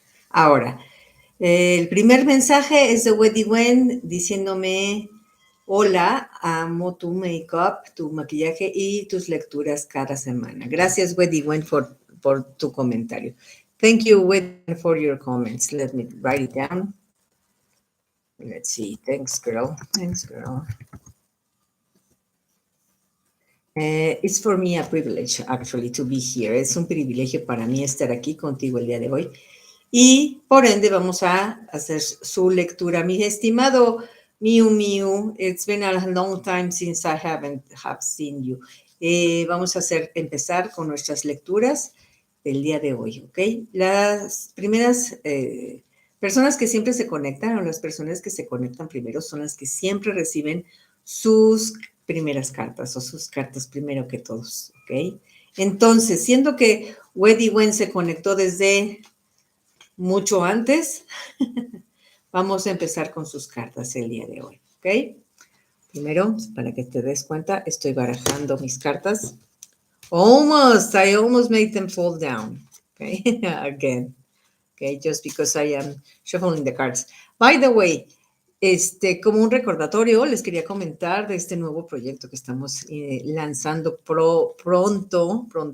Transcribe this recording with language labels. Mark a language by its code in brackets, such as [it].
[es] Ahora, el primer mensaje es de Weddy Wen diciéndome: hola, amo tu make-up, tu maquillaje y tus lecturas cada semana. Gracias, Weddy Wen, por tu comentario. [en] Thank you, Weddy, for your comments. Let me write it down. Let's see. Thanks, girl. Thanks, girl. It's for me a privilege, actually, to be here. [es] Es un privilegio para mí estar aquí contigo el día de hoy. Y por ende vamos a hacer su lectura. Mi estimado [en] Miu Miu, it's been a long time since I have seen you. [es] Vamos a empezar con nuestras lecturas del día de hoy, ¿ok? Las primeras personas que siempre se conectan, o las personas que se conectan primero, son las que siempre reciben sus primeras cartas, o sus cartas primero que todos, ¿ok? Entonces, siendo que Weddy Wen se conectó desde mucho antes, vamos a empezar con sus cartas el día de hoy, ¿ok? Primero, para que te des cuenta, estoy barajando mis cartas. [en] I almost made them fall down, okay? Again, okay, just because I am shuffling the cards. By the way, [es] como un recordatorio, les quería comentar de este nuevo proyecto que estamos lanzando pronto.